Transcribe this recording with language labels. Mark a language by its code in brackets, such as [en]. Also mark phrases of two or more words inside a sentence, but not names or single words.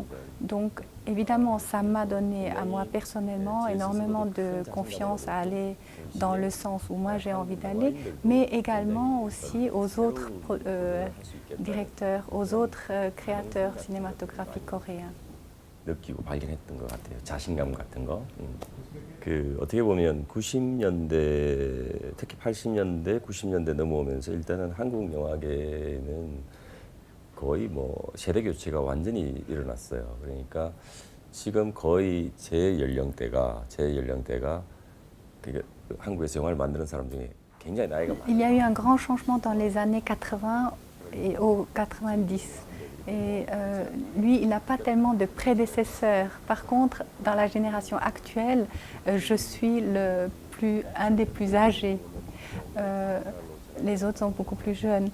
[fr] Donc évidemment, ça m'a donné à moi personnellement énormément de confiance à aller dans le sens où moi j'ai envie d'aller, mais également aussi aux autres directeurs, aux autres créateurs cinématographiques coréens. [ko] 느끼고 발견했던 것 같아요. 자신감 같은 거. 어떻게 보면 90년대, 특히 80년대, 90년대 넘어오면서 일단은 한국 영화계는 거의 뭐 세대 교체가 완전히 일어났어요. 그러니까 지금 거의 제 연령대가 한국에서 영화를 만드는 사람 중에 굉장히 나이가 많아요. [fr] Il y a eu un grand changement dans les années 80 et aux 90. Et lui, il n'a pas tellement de prédécesseurs. Par contre, dans la génération actuelle, je suis un des plus âgés. Les autres sont beaucoup plus jeunes.